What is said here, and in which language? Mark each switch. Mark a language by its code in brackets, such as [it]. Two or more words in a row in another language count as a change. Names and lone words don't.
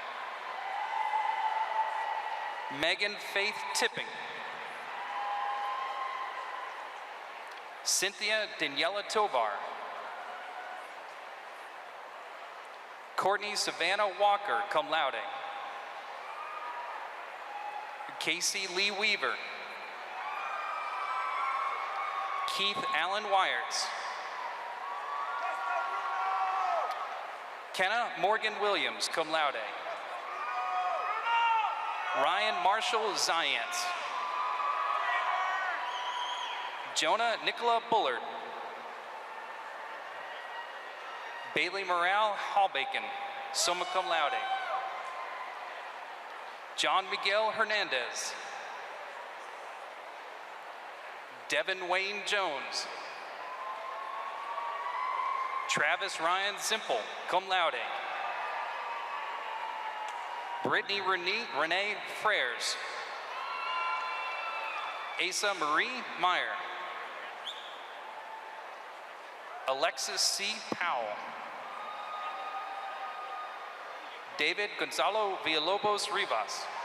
[en] Megan Faith Tipping. Cynthia Daniela Tovar. Courtney Savannah Walker, [la] cum laude. [en] Casey Lee Weaver. Keith Allen Wyerts. Kenna Morgan Williams, [la] cum laude. [en] Ryan Marshall Zients. Jonah Nicola Bullard. Bailey Morale Hallbacon, [la] summa cum laude. [en] John Miguel Hernandez. Devin Wayne Jones. Travis Ryan Zimple, [la] cum laude. [en] Brittany Renee Frères. Asa Marie Meyer. Alexis C. Powell. David Gonzalo Villalobos Rivas.